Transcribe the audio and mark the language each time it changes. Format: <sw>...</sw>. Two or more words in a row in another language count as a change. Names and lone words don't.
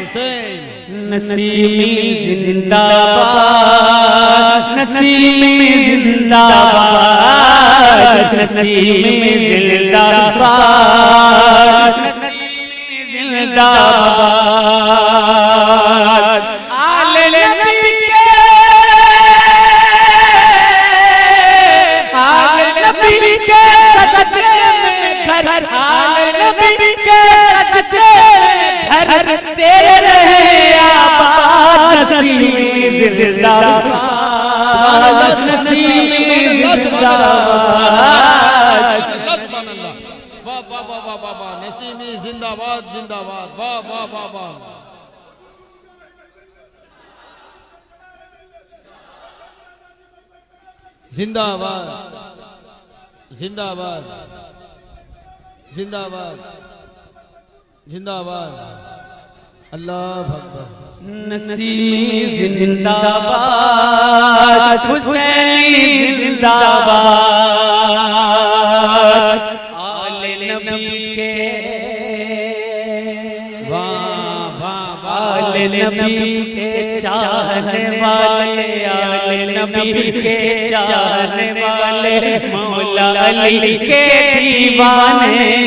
<ur>نسیمی زندہ باد. نسیمی زندہ باد. نسیمی زندہ باد. نسیمی زندہ باد. آل نبی کے صدقے میں گھر. آل نبی کے صدقے میں گھر تیرے رہے آباد. نسیمی زندہ باد. نسیمی زندہ باد. نسیمی زندہ باد زندہ باد. واہ واہ واہ واہ. زندہ باد زندہ باد زندہ باد زندہ باد. اللہ اکبر. نسیمی زندہ باد. حسینی زندہ باد. آل نبی کے آل نبی کے چاہنے والے. آل نبی کے چاہنے والے. مولا علی کے دیوانے.</ur>